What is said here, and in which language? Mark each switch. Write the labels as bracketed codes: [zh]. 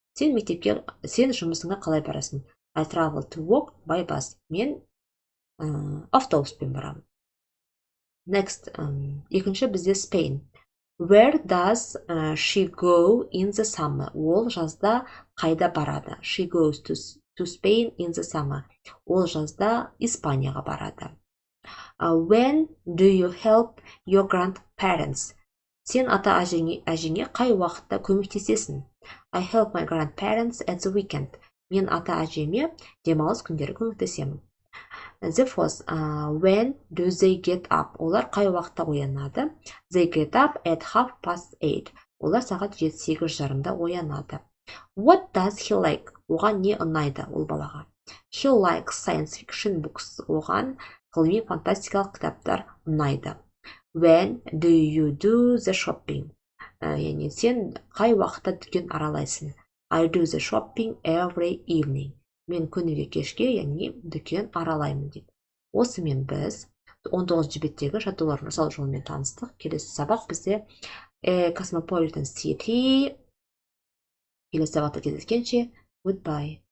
[kk] Сен жұмысыңа қалай барасың? [en] I travel to work by bus. [kk] Мен автобуспен барамын. [en] Next. [kk] Екінші бізде Spain. [en] Where does she go in the summer? [kk] Ол жазда қайда барады? [en] She goes to Spain in the summer. [kk] Ол жазда Испанияға барады. [en] When do you help your grandparents? [kk] Сен ата-әжеңе қай уақытта көмектесесің? [en] I help my grandparents at the weekend. [kk] Мен ата-әжеме демалыс күндері көмектесемін. [en] The fourth, when do they get up? [kk] Олар қай уақытта оянады? [en] They get up at 8:30. [kk] Олар сағат 7:30-да оянады. [en] What does he like? [kk] Оған не ұнайды ол балаға? [en] He likes science fiction books. [kk] Оған ғылыми фантастикалық кітаптар ұнайды. [en] When do you do the shopping? [kk] Яғни сен қай уақытта дүкен аралайсың? [en] I do the shopping every evening. [kk] Мен күніге кешке, яғни дүкен аралаймын дейді. Осымен біз 19 беттегі жаттығулардың жасалу жолымен таныстық. Келесі сабақ бізде Cosmopolitan City. Келесі сабақта кездескенше, goodbye.